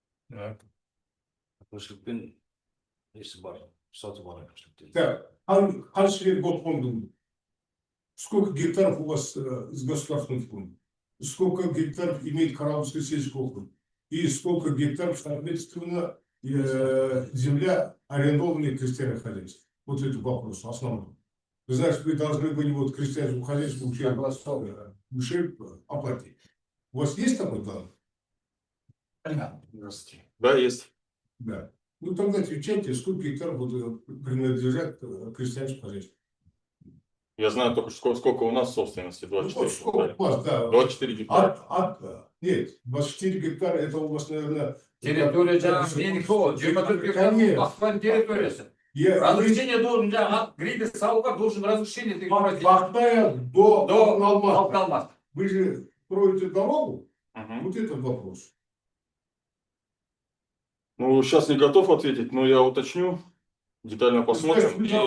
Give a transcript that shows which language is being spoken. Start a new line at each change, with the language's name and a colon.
Kazakh: Әкімшілікпен несі бар, саты бар әкімшілікте. Қанша жер год фондың?
Russian: Сколько гектаров у вас из государственных фондов? Сколько гектаров имеет Карабульский сельский округ? И сколько гектаров, соответственно, земля, арендованная крестьянским хозяйством? Вот это вопрос основной. Вы знаете, вы должны были вот крестьянскому хозяйству ущерб оплатить. У вас есть такой план? Да, есть. Да. Ну тогда отвечайте, сколько гектаров принадлежат крестьянскому хозяйству. Я знаю только, сколько у нас собственности, 24 сколько у вас, да. 24 гектара. Нет, 24 гектара, это у вас, наверное...
Kazakh: Территория жаңағы менің сол, 24 гектар басқан территориясы.
Russian: Разрешение должен, грейдер
Kazakh: салуга
Russian: должен разрешение. Бахтая до Алмаз. Алмаз. Вы же строите дорогу, Мгм. вот этот вопрос. Ну, сейчас не готов ответить, но я уточню, детально посмотрим.